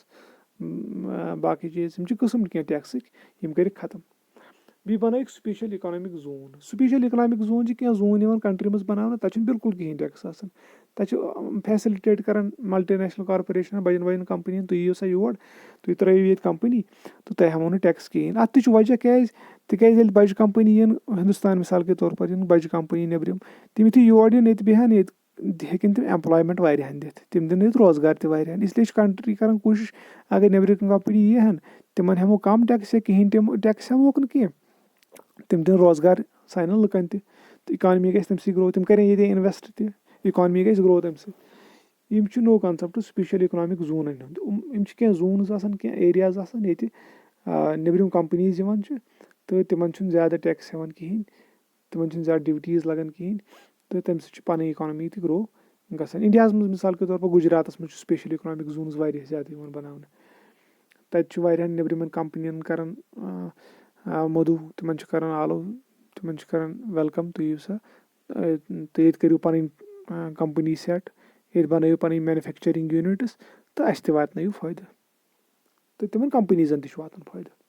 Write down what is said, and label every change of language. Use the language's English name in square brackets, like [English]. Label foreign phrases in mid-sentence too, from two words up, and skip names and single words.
[Kashmiri] آسہٕ باقٕے چیٖز یِم چھِ قٕسٕم کینٛہہ ٹٮ۪کسٕکۍ یِم کٔرِکھ ختم بیٚیہِ بَنٲیِکھ [English] special economic zone special economic zone [Kashmiri] چھِ کینٛہہ زوٗن یِوان کَنٹرٛی منٛز بَناونہٕ تَتہِ چھُنہٕ بِلکُل کِہیٖنۍ ٹٮ۪کٕس آسان تَتہِ چھُ فیسِلِٹیٹ کَران [English] multinational corporation [Kashmiri] بَجَن بَجَن کَمپٔنیَن تُہۍ یِیِو سا یور تُہۍ ترٛٲیِو ییٚتہِ کَمپٔنی تہٕ تۄہہِ ہٮ۪مو نہٕ ٹٮ۪کٕس کِہیٖنۍ اَتھ تہِ چھُ وجہ کیٛازِ تِکیٛازِ ییٚلہِ بَجہِ کَمپٔنی یِن ہِندُستان [Urdu] مِثال کے طور پر [Kashmiri] یِن بَجہِ کَمپٔنی نیٚبرِم تِم یُتھُے یور یِن ییٚتہِ بیٚہن ییٚتہِ ہیٚکن تِم ایمپلایمٮ۪نٹ واریاہَن دِتھ تِم دِن ییٚتہِ روزگار تہِ واریاہَن اِسلیے چھِ کَنٹرٛی کَران کوٗشِش اگر نیٚبرِم کَمپٔنی یی ہَن تِمَن ہٮ۪مو کَم ٹٮ۪کٕس یا کِہیٖنۍ تِم ٹٮ۪کٕس ہٮ۪موکھ نہٕ کینٛہہ تِم دِن روزگار سانٮ۪ن لُکَن تہِ تہٕ اِکانمی گژھِ تَمہِ سۭتۍ گرٛو تِم کَرن ییٚتہِ اِنوٮ۪سٹ تہِ اِکانمی گژھِ گرٛو تَمہِ سۭتۍ یِم چھِ نوٚو کَنسٮ۪پٹ [English] special economic zones [Kashmiri] ہُنٛد یِم چھِ کینٛہہ زوٗنٕز آسان کینٛہہ ایریاز آسان ییٚتہِ نیٚبرِم کَمپٔنیٖز یِوان چھِ تہٕ تِمَن چھُنہٕ زیادٕ ٹٮ۪کٕس ہٮ۪وان کِہیٖنۍ تِمَن چھُنہٕ زیادٕ ڈِوٹیٖز لَگان کِہیٖنۍ تہٕ تَمہِ سۭتۍ چھِ پَنٕنۍ اِکانمی تہِ گرٛو گژھان اِنڈیاہَس منٛز [Urdu] مِثال کے طور پر [Kashmiri] گُجراتَس منٛز چھُ [English] special economic zones [Kashmiri] واریاہ زیادٕ یِوان بَناونہٕ تَتہِ چھُ واریاہَن نیٚبرِمٮ۪ن کَمپٔنیَن کَران مدوٗ تِمَن چھِ کَران آلو تِمَن چھِ کَران وٮ۪لکَم تُہۍ یِیِو سا تہٕ ییٚتہِ کٔرِو پَنٕنۍ [English] company set [Kashmiri] ییٚتہِ بَنٲیِو پَنٕنۍ [English] manufacturing units [Kashmiri] تہٕ اَسہِ تہِ واتنٲیِو فٲیدٕ تہٕ تِمَن کَمپٔنیٖزَن تہِ چھُ واتان فٲیدٕ